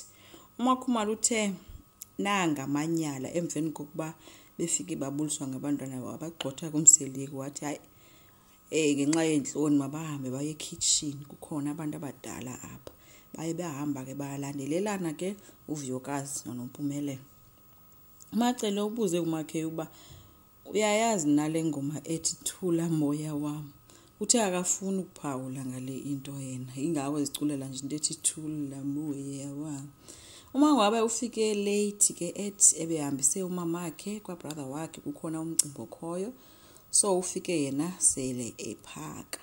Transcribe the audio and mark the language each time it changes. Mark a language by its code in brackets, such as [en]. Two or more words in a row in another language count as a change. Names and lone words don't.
[xh] Umakhumalo uthe nanga amanyala emveni kokuba befike babuliswa ngabantwana babo abagxotha kuMseleku, wathi hayi ngenxa yenhloni mabahambe baye kitchen, kukhona abantu abadala apha. Baye behamba ke bayalandelelana ke uVuyokazi noNompumelelo. Umacele ubuze umakhe uba uyayazi nale ngoma ethi thula moya wami. [zu] Uthe akafuni ukuphawula ngale into yena, ingakho eziculela nje into ethi thula moya wami. Uma ngabe ufike late ke ethi ebehambise umamakhe kwa brother wakhe, kukhona umcimbi okhoyo, so ufike yena sele ephaka.